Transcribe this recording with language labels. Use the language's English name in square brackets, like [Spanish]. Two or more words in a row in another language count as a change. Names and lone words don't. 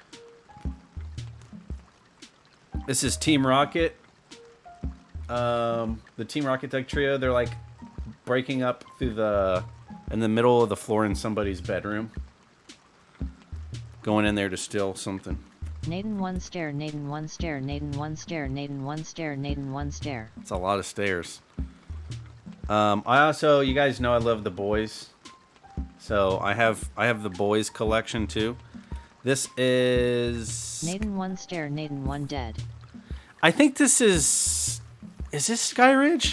[English] I can't remember. This is Team Rocket. The Team Rocket Doug trio. They're like breaking up through in the middle of the floor in somebody's bedroom. Going in there to steal something. Naden 1 stair, Naden 1 stair, Naden 1 stair, Naden 1 stair, Naden 1 stair. It's a lot of stairs. I also, you guys know I love the boys. So I have the boys collection too. This is Naden 1 stair, Naden 1 dead. I think this is this Skyridge?